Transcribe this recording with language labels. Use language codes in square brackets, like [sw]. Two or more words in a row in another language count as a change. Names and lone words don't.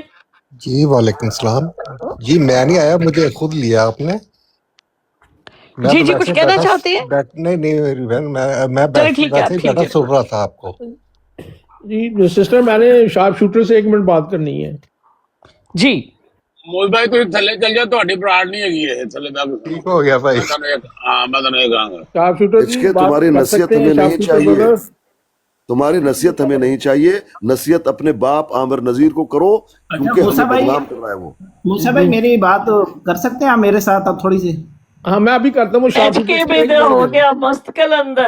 [ur] جی وعلیکم السلام. جی میں نہیں آیا, مجھے خود لیا آپ نے. جی جی کچھ کہنا چاہتے ہیں؟ نہیں میں چلے ٹھیک ہے ویسے ہی بیٹھا سن رہا تھا آپ کو. جی سسٹر میں نے شارپ شوٹر سے 1 منٹ بات کرنی ہے. جی [pa] ਮੋਲ ਭਾਈ ਤੁਸੀਂ ਥੱਲੇ ਚੱਲ ਜਾਓ, ਤੁਹਾਡੀ ਬਰਾੜ ਨਹੀਂ ਹੈਗੀ ਇਹ ਥੱਲੇ ਬੈਠ ਕੇ. [ur] ٹھیک ہو گیا بھائی. [pa] ਮੈਂ ਤੁਹਾਨੂੰ ਇਹ ਕਹਾਂਗਾ [ur] شارپ شوٹر اس کے تمہاری نصیحت ہمیں نہیں چاہیے, تمہاری نصیحت ہمیں نہیں چاہیے. نصیحت اپنے باپ عامر نذیر کو کرو کیونکہ موسیٰ ہمیں بھائی, بدنام کر رہا ہے وہ. موسیٰ بھائی میری بات کر سکتے ہیں آپ میرے ساتھ اب تھوڑی سی؟ ہاں میں ابھی کرتا ہوں. شارپ کے شوٹر ادھر ہو گیا مست کلندر.